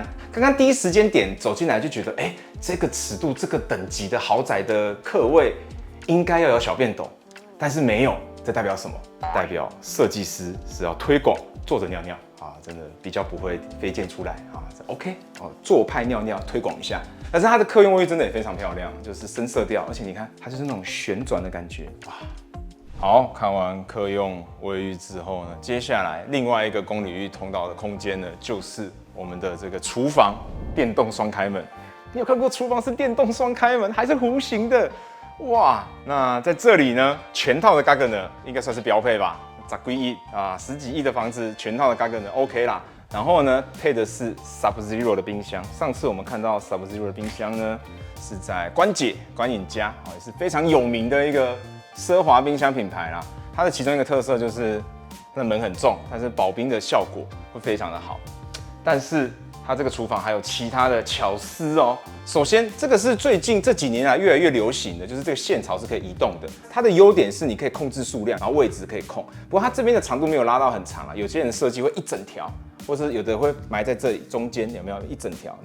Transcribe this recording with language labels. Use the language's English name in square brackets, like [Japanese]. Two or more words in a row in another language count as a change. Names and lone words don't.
[Chinese] 剛剛第一時間點走進來就覺得，這個尺度、這個等級的豪宅的客位應該要有小便斗，但是沒有，這代表什麼？代表設計師是要推廣坐着尿尿啊，真的比較不會飛濺出來啊。OK 哦，做派尿尿推廣一下。但是它的客用衛浴真的也非常漂亮，就是深色調，而且你看它就是那種旋轉的感覺，哇！好，看完客用衛浴之後呢，接下來另外一個公領域通道的空間呢，就是我們的這個廚房電動雙開門。你有看過廚房是電動雙開門，還是弧形的？哇，那在這裡呢，全套的嘎格呢，應該算是標配吧，10幾億啊，10幾億的房子，全套的嘎格呢 OK 啦。然後呢，配的是 Sub-Zero 的冰箱。上次我們看到 Sub-Zero 的冰箱呢，是在觀影家，也是非常有名的一個奢華冰箱品牌啦。它的其中一個特色就是它的門很重，但是保冰的效果會非常的好。但是它這個廚房還有其他的巧思哦。首先，這個是最近這幾年來越來越流行的，就是這個線槽是可以移動的。它的優點是你可以控制數量，然後位置可以控。不過它這邊的長度沒有拉到很長啊，有些人設計會一整條，或是有的會埋在這裡中間，有沒有一整條？